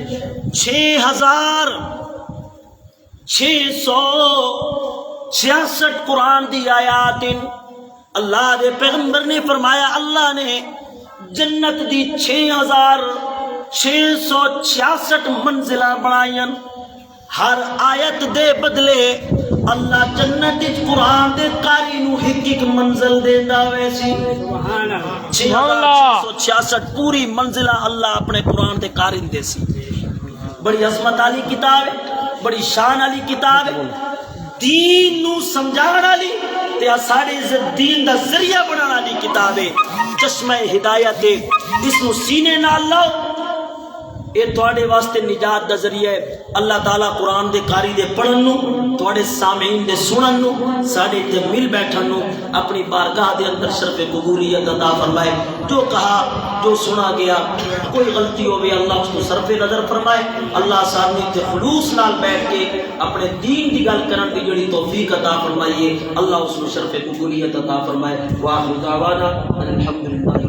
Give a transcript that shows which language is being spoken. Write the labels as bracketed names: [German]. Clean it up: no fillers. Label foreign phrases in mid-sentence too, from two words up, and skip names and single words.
[Punjabi] 6666 قرآن دی آیات، اللہ دے پیغمبر نے فرمایا اللہ نے جنت دی 6666 منزلہ بنائیں، ہر آیت دے بدلے اللہ جنت قرآن دے قاری نو ایک منزل دیندا ویسی۔ 6666 پوری منزلہ اللہ اپنے قرآن دے قاری دے سی۔ بڑی عظمت والی کتاب ہے، بڑی شان والی کتاب ہے، دین نو سمجھاون والی تے ساڈے دین دا ذریعہ بناون والی کتاب ہے، چشمہ ہدایت ہے، اس نو سینے نال لاؤ، یہ تواڈے واسطے نجات دا ذریعہ ہے۔ اللہ تعالیٰ قرآن دے قاری دے پڑھن نو، تواڈے سامعین دے سنن نو، ساڈے تے مل بیٹھن نو اپنی بارگاہ دے اندر شرف قبولیت عطا فرمائے۔ جو کہا جو سنا گیا کوئی غلطی ہوئے اللہ اس کو صرف نظر فرمائے، اللہ سامنے تے خلوص نال بیٹھ کے اپنے دین دی گل کرن دی جڑی توفیق عطا فرمائیے، اللہ اس کو شرف قبولیت عطا فرمائے۔ [Arabic] وآخر دعوانا الحمدللہ۔